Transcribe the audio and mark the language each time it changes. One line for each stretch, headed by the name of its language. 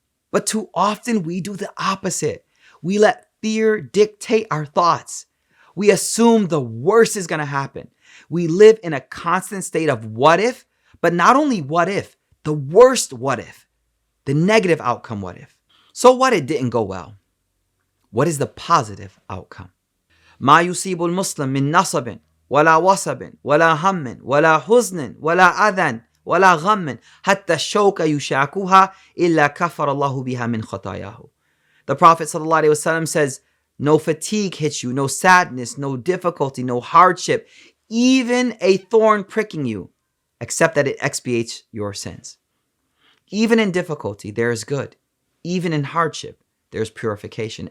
English: But too often we do the opposite. We let fear dictate our thoughts. We assume the worst is going to happen. We live in a constant state of what if, but not only what if, the worst what if, the negative outcome what if. So what it didn't go well? What is the positive outcome?
Arabic: ما يصيب المسلم من نصب ولا وصب ولا هم ولا حزن ولا أذى ولا غم حتى الشوك يشاكها إلا كفر الله بها من خطاياه.
English: The Prophet ﷺ says, no fatigue hits you, no sadness, no difficulty, no hardship, even a thorn pricking you, except that it expiates your sins. Even in difficulty, there is good. Even in hardship, there's purification.